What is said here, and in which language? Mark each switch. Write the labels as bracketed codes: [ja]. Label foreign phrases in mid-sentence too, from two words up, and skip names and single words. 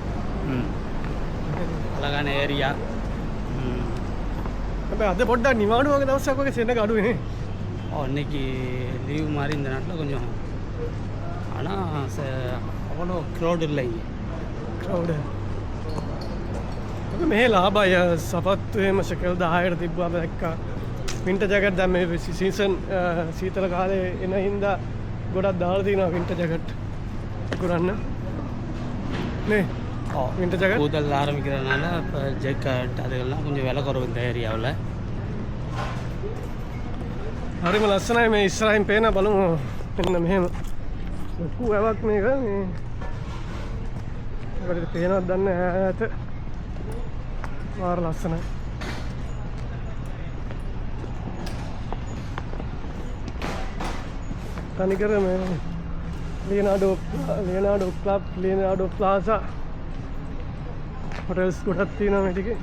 [ta] அழகான ஏரியா. [si] හැබැයි අද පොඩ්ඩක් නිවාඩු වගේ දවසක් වගේ සෙනග අඩුවේ නේ. [ta] இன்னைக்கு லீவ் மாதிரி இந்த நாட்டில் கொஞ்சம், ஆனால் அவ்வளோ க்ரௌட் இல்லை இங்கே. [si] ක්‍රවුඩ්. අපි මෙහෙ ලාභය සපත්තු එහෙම ෂෙකල් 10ට තිබ්බා අපි දැක්කා. [en] winter jacket [si] දැන් මේ සීසන් සීතල කාලේ එන හින්දා ගොඩක් දාලා තියෙනවා [en] winter jacket [si] කරන්න. [en] නේ winter jacket [ta] கூதல் ஆரம்பிக்கிறதுனால இப்போ ஜெக்கட் அதுகள்லாம் கொஞ்சம் விலை குறைவு இந்த ஏரியாவில். [si] හරිම ලස්සනයි මේ ඉස්සරහින් පේන බලමු. මෙන්න මෙහෙම ලොකු වැවක් මේක මේ. ඒකට පේනවද දන්නේ නැහැ ඈත. මාර ලස්සනයි. තනිකර මේ ලියනාඩෝ ක්ලබ්, ලියනාඩෝ ප්ලාසා හොටෙල්ස් ගොඩක් තියෙනවා මේ ටිකේ.